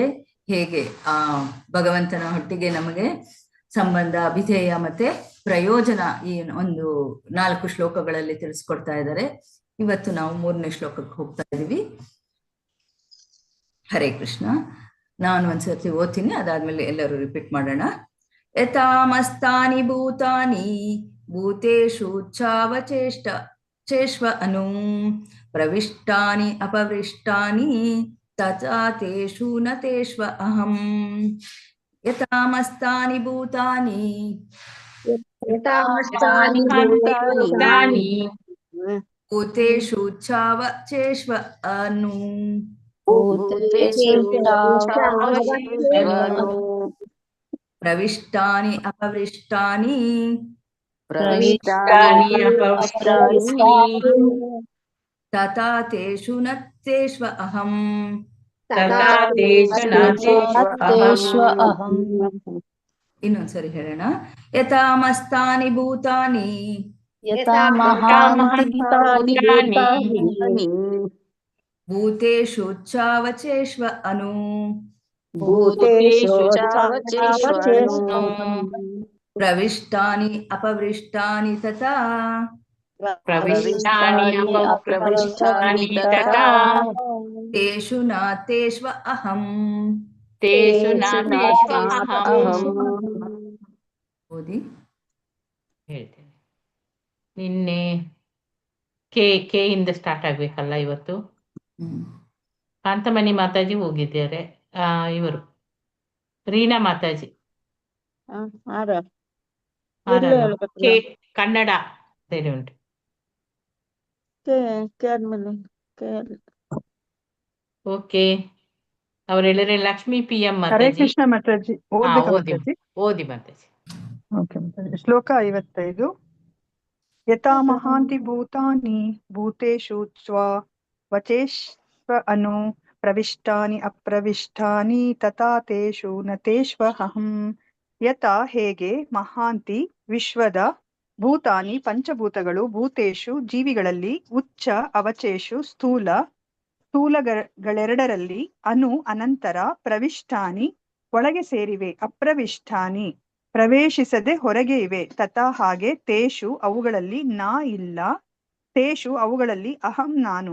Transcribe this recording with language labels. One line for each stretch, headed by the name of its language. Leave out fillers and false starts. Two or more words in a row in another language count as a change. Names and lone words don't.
Kannada: ಹೇಗೆ ಭಗವಂತನ ಹೊಟ್ಟಿಗೆ ನಮಗೆ ಸಂಬಂಧ, ಅಭಿಧೇಯ ಮತ್ತೆ ಪ್ರಯೋಜನ ಈ ಒಂದು 4 ಶ್ಲೋಕಗಳಲ್ಲಿ ತಿಳಿಸ್ಕೊಡ್ತಾ ಇದ್ದಾರೆ. ಇವತ್ತು ನಾವು 3ನೇ ಶ್ಲೋಕಕ್ಕೆ ಹೋಗ್ತಾ ಇದೀವಿ.
Sanskrit: ಹರೇ ಕೃಷ್ಣ.
Kannada: ನಾನು ಒಂದ್ಸತಿ ಓದ್ತೀನಿ, ಅದಾದ್ಮೇಲೆ ಎಲ್ಲರೂ ರಿಪೀಟ್ ಮಾಡೋಣ.
Sanskrit: ಯಥಾಮಸ್ತಾನಿ ಭೂತಾನಿ ಭೂತೇಷು ಚೇಷ್ವ ಅನು ಪ್ರವಿಷ್ಟಾನಿ ಅಪವಿಷ್ಟಾನಿ ತಥಾ ತೇಷು ನ ತೇಷ್ವ ಅಹಂ. ಯಥಾಮಸ್ತಾನಿ ಭೂತಾನಿ ಭೂತೇಷು ಚೇಷ್ವ ಅನು ಪ್ರವಿಷ್ಟಾನಿ ಅಪವಿಷ್ಟಾನಿ ತಥಾ ತೇಷು ನ ತೇಷ್ವ ಅಹಂ.
Kannada: ಇನ್ನೊಂದ್ಸರಿ ಹೇಳೋಣ.
Sanskrit: ಯಥಾಮಸ್ತಾನಿ ಭೂತಾನಿ ಭೂತೇಷು ಚಾವಚೇಷ್ವ ಅನು ಪ್ರವಿಷ್ಟಾನಿ ಅಪವಿಷ್ಟಾನಿ ತಥಾ ತೇಷು ನ ತೇಷ್ವ ಅಹಂ.
Kannada: ಓದಿ ಹೇಳ್ತೇನೆ. ನಿನ್ನೆ ಕೆ ಇಂದ ಸ್ಟಾರ್ಟ್ ಆಗ್ಬೇಕಲ್ಲ ಇವತ್ತು. ಕಾಂತಮಣಿ ಮಾತಾಜಿ ಹೋಗಿದ್ದಾರೆ. ಇವರು ರೀನಾ ಮಾತಾಜಿ ಕನ್ನಡ ಸರಿ ಉಂಟು. ಓಕೆ, ಅವರೆಲ್ಲರೇ ಲಕ್ಷ್ಮೀ PM
Sanskrit: ಹರೇ ಕೃಷ್ಣ
Kannada: ಮಾತಾಜಿ. ಓದಿ ಮಾತಾಜಿ. ಶ್ಲೋಕ 55.
Sanskrit: ಯಥಾ ಮಹಾಂತಿ ಭೂತಾನಿ ಭೂತೇಷು ವಚೇಷ್ವ ಅನು ಪ್ರವಿಷ್ಟಾನಿ ಅಪ್ರವಿಷ್ಟಾನಿ ತಥಾ ತೇಷು ನ ತೇಷ್ವ ಅಹಂ.
Kannada: ಯಥಾ ಹೇಗೆ, ಮಹಾಂತಿ ವಿಶ್ವದ, ಭೂತಾನಿ ಪಂಚಭೂತಗಳು, ಭೂತೇಷು ಜೀವಿಗಳಲ್ಲಿ,
Sanskrit: ಉಚ್ಚ ಅವಚೇಷು
Kannada: ಸ್ಥೂಲಗಳೆರಡರಲ್ಲಿ, ಅನು ಅನಂತರ, ಪ್ರವಿಷ್ಟಾನಿ ಒಳಗೆ ಸೇರಿವೆ, ಅಪ್ರವಿಷ್ಟಾನಿ ಪ್ರವೇಶಿಸದೆ ಹೊರಗೆ ಇವೆ, ತಥಾ ಹಾಗೆ, ತೇಷು ಅವುಗಳಲ್ಲಿ ನಾ ಇಲ್ಲ, ತೇಷು ಅವುಗಳಲ್ಲಿ ಅಹಂ ನಾನು.